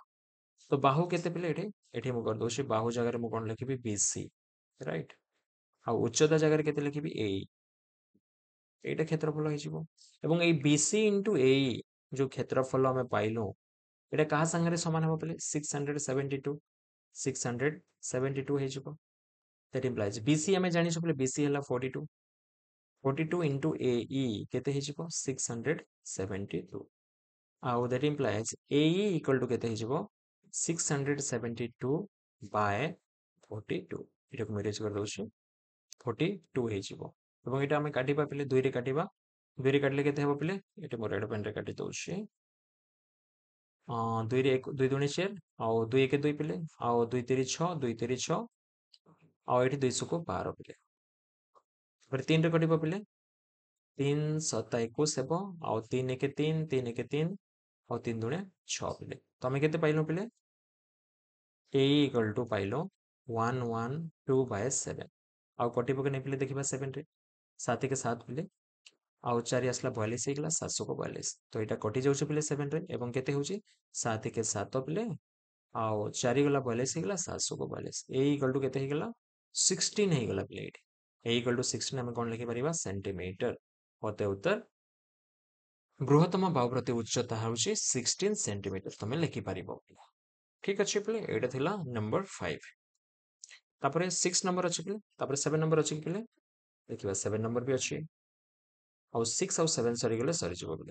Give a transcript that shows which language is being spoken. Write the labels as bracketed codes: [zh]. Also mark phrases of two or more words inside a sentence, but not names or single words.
[or] ତ ବାହୁ କେତେ ପିଲେ ଏଠି ମୁଁ କରିଦଉଛି ବାହୁ ଜାଗାରେ ମୁଁ କ'ଣ ଲେଖିବି BC ରାଇଟ୍ ଆଉ ଉଚ୍ଚତା ଜାଗାରେ କେତେ ଲେଖିବି ଏଇଟା କ୍ଷେତ୍ରଫଳ ହେଇଯିବ ଏବଂ ଏଇ BC ଇଣ୍ଟୁ ଏଇ ଯୋଉ କ୍ଷେତ୍ରଫଳ ଆମେ ପାଇଲୁ ଏଇଟା କାହା ସାଙ୍ଗରେ ସମାନ ହେବ ପିଲେ 672 ହେଇଯିବ। [en] that implies [or] BC ଆମେ ଜାଣିଛୁ ପିଲେ BC ହେଲା 42 into AE କେତେ ହେଇଯିବ 672 ଆଉ [en] that implies AE equal to [or] କେତେ ହେଇଯିବ 672 by 42 ଏଟାକୁ ମୁଁ erase କରିଦଉଛି 42 ହେଇଯିବ ଏବଂ ଏଟା ଆମେ କାଟିବା ପିଲେ 2 ରେ କାଟିବା 2 ରେ କାଟିଲେ କେତେ ହେବ ପିଲେ ଏଟା ମୁଁ [en] red pen [or] ରେ କାଟି ଦଉଛି 2 ରେ 2 ଦୁଣେ 4 ଆଉ 2 1 2 ପିଲେ ଆଉ 2 3 6 2 3 6 ଆଉ ଏଠି 212 ପିଲେ ତାପରେ 3 ରେ କଟିବ ପିଲେ 3 7 21 ହେବ ଆଉ 3 1 3 3 1 3 ଆଉ 3 ଦୁଣେ 6 ପିଲେ ତମେ କେତେ ପାଇଲ ପିଲେ [en] A equal to [or] ପାଇଲ 112 by 7 ଆଉ କଟିବ କି ନାହିଁ ପିଲେ ଦେଖିବା 7 ରେ 7 के 7 ପିଲେ ଆଉ 4 ଆସିଲା 42 ହେଇଗଲା 742 ତ ଏଇଟା କଟି ଯାଉଛି ପିଲେ 7 ରେ ଏବଂ କେତେ ହେଉଛି 7 के 7 ପିଲେ ଆଉ 4 ଗଲା 42 ହେଇଗଲା 742 [en] A equal to [or] କେତେ ହେଇଗଲା 16 ହେଇଗଲା ପିଲେ ଏଇଠି [en] A equal to [or] 16 ଆମେ କ'ଣ ଲେଖିପାରିବା ସେଣ୍ଟିମିଟର ଅତः ଉତ୍ତର ବୃହତ୍ତମ ବାହୁ ପ୍ରତି ଉଚ୍ଚତା ହେଉଛି 16 ସେଣ୍ଟିମିଟର ତମେ ଲେଖିପାରିବ। ଠିକ ଅଛି ପିଲେ ଏଇଟା ଥିଲା ନମ୍ବର 5 ତାପରେ 6 ନମ୍ବର ଅଛି ପିଲେ ତାପରେ 7 ନମ୍ବର ଅଛି ପିଲେ ଦେଖିବା 7 ନମ୍ବର ବି ଅଛି ଆଉ 6 ଆଉ 7 ସରିଗଲେ ସରିଯିବ ପିଲେ।